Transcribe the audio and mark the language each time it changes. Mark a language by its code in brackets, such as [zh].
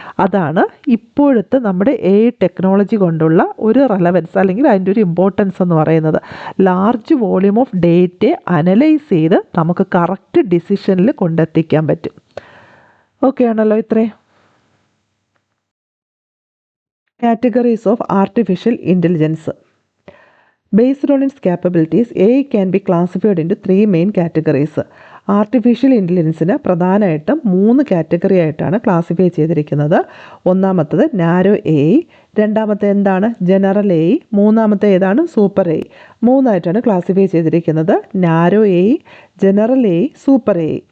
[ml] അതാണ് ഇപ്പോഴത്തെ നമ്മുടെ AI ടെക്നോളജി കൊണ്ടുള്ള ഒരു റെലവൻസ് അല്ലെങ്കിൽ അതിൻ്റെ ഒരു ഇമ്പോർട്ടൻസ് എന്ന് പറയുന്നത്. [en] large volume of [ml] ഡേറ്റയെ അനലൈസ് ചെയ്ത് നമുക്ക് കറക്റ്റ് ഡിസിഷനിൽ കൊണ്ടെത്തിക്കാൻ പറ്റും. ഓക്കെ ആണല്ലോ ഇത്രയും? [en] Categories of artificial intelligence. Based on its capabilities, AI can be classified into 3 main categories. [ml] Artificial ഇൻ്റലിജൻസിന് പ്രധാനമായിട്ടും 3 കാറ്റഗറി ആയിട്ടാണ് ക്ലാസിഫൈ ചെയ്തിരിക്കുന്നത്. ഒന്നാമത്തത് നാരോ AI, രണ്ടാമത്തെ എന്താണ്? ജനറൽ AI, മൂന്നാമത്തെ ഏതാണ്? Super AI. 3 ആയിട്ടാണ് ക്ലാസിഫൈ ചെയ്തിരിക്കുന്നത്. Narrow AI, general AI, super AI.